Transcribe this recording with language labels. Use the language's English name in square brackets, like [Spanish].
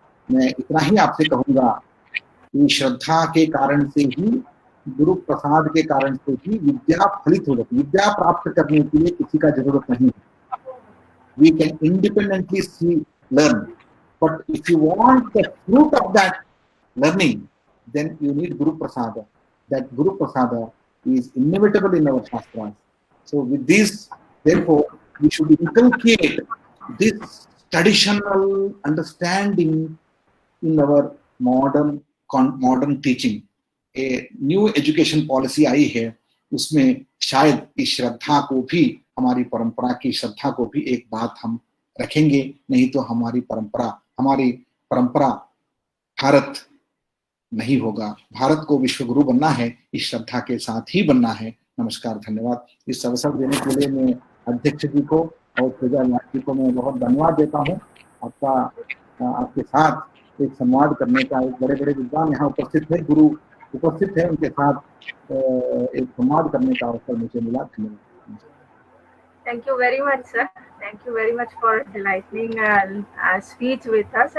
[Hindi] मैं इतना ही आपसे कहूँगा कि श्रद्धा के कारण से ही, गुरु प्रसाद के कारण से ही विद्या फलित हो जाती। विद्या प्राप्त करने के लिए किसी का जरूरत नहीं है। [English] We can independently learn, but if you want the fruit of that learning, then you need Guru Prasada. That Guru Prasada is inevitable in our Shastras. So with this, therefore, we should inculcate this traditional understanding in our modern teaching. A new education policy [Hindi] आई है, उसमें शायद इस श्रद्धा को भी, हमारी परंपरा की श्रद्धा को भी एक बात हम रखेंगे। नहीं तो हमारी परंपरा भारत नहीं होगा। भारत को विश्वगुरु बनना है, इस श्रद्धा के साथ ही बनना है। नमस्कार, धन्यवाद। इस अवसर देने के लिए मैं अध्यक्ष जी को और प्रजा जी को मैं बहुत धन्यवाद देता हूँ। आपके साथ एक संवाद करने का, एक बड़े बड़े विद्वान यहाँ उपस्थित है, गुरु उपस्थित है, उनके साथ एक संवाद करने का अवसर मुझे मिला। धन्यवाद। [English] Thank you very much sir. thank you very much for enlightening speech with us.